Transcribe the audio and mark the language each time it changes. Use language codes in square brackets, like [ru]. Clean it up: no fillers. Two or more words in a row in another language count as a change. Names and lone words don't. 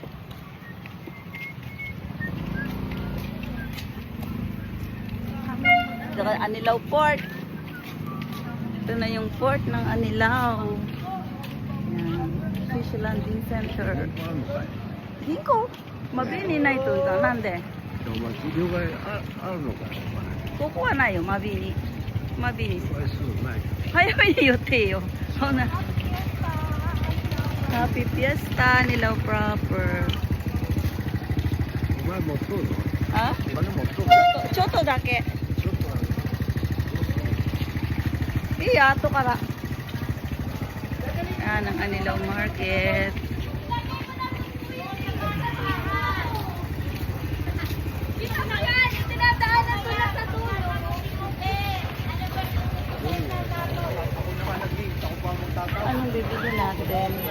[tl] Saka Anilaw Port. Ito na yung port ng Anilaw. Yan. Fish Landing Center. Hinko. Mabini na ito. [ja] Nande? 了解あるのか。ここはないよ、マビに。マビに。これすぐない。早いよってよ。そんな。 [en] Happy Fiesta, Nilaw proper. [ja] お前持っとるの？ [tl] Ha? [ja] お金持っとる？ちょっとだけ。ちょっとある。いいや、後から。 [tl] Yan ang Anilaw Market. Anong bibili natin?